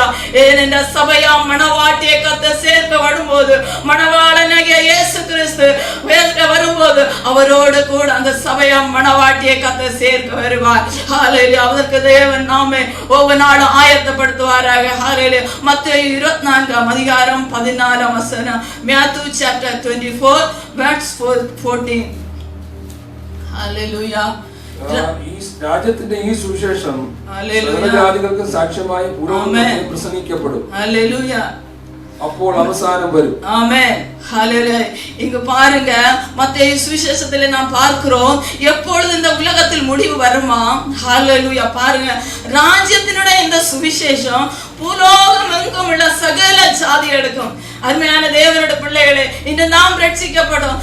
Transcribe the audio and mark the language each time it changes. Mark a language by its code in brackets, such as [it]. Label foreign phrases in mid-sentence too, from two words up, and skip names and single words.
[ta] ஏனென்ற சபையா மணவாட்டியை கர்த்தர் சேர்க்க வரும்போது, மணவாளனாகிய இயேசு கிறிஸ்து வரும்போது அவரோடு கூட அந்த சபையா மணவாட்டியை கர்த்தர் சேர்க்க வருவார். ஹல்லேலூயா. அதற்கு தேவன் நாமே ஒவ்வொரு நாளும் ஆயத்தப்படுத்துவாராக. ஹல்லேலூயா. மத்தேயு 24:14 [en] Matthew chapter 24 verse 14. [ml] ഹല്ലേലൂയ. ഈ രാജ്യത്തിന്റെ ഈ സുവിശേഷം ജാതികൾക്ക് സാക്ഷ്യമായി പ്രസംഗിക്കപ്പെടും. ഹല്ലേലൂയ. അപ്പോൾ അവസാനം വരും. [ta] ஆமென். ஹல்லேலூயா. இங்க பாருங்க, மத்தேயு சுவிசேஷத்திலே நாம் பார்க்கிறோம், எப்பொழுது இந்த உலகத்தில் முடிவு வருமா? ஹல்லேலூயா. பாருங்க, ராஜ்யத்தினுடைய இந்த சுவிசேஷம் பூலோகம் எங்கும் உள்ள சகல ஜாதிகளுக்கும். அருமையான தேவனுடைய பிள்ளைகளே, இன்று நாம் ரட்சிக்கப்படும்.